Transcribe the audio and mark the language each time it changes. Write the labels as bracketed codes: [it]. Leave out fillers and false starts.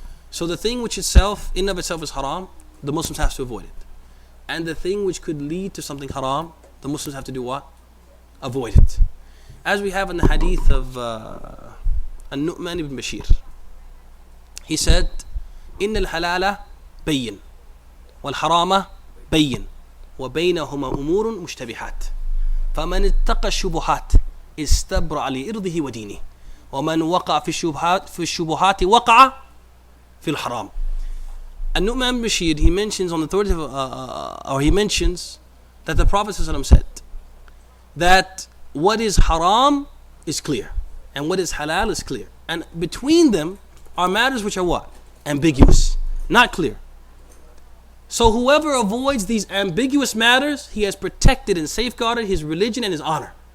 [en] So the thing which itself, in of itself is haram, the Muslims have to avoid it. And the thing which could lead to something haram, the Muslims have to do what? Avoid it. As we have in the hadith of An-Nu'man ibn Bashir. He said, [ar] إن الحلال بين والحرام بين وبينهما أمور مشتبهات فمن اتقى الشبهات استبرأ لإرضه ودينه ومن وقع في الشبهات وقع في الحرام. [en] An-Nu'man ibn Bashir, he mentions on the authority of, he mentions that the Prophet ﷺ said that what is haram is clear and what is halal is clear, and between them are matters which are what? Ambiguous, not clear. So whoever avoids these ambiguous matters, he has protected and safeguarded his religion and his honor.